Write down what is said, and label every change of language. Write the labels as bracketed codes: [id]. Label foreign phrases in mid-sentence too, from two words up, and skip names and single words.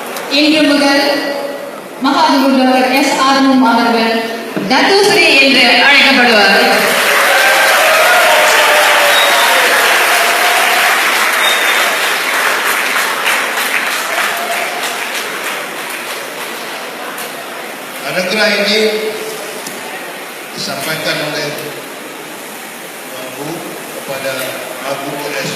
[ta] இன்று முதல் மகாகுரு டாக்டர் எஸ் ஆர்மும் அவர்கள் தத்துஸ்ரீ என்று அழைக்கப்படுவார். [ms] Anugerah ini disampaikan oleh Tuan Guru kepada Guru S.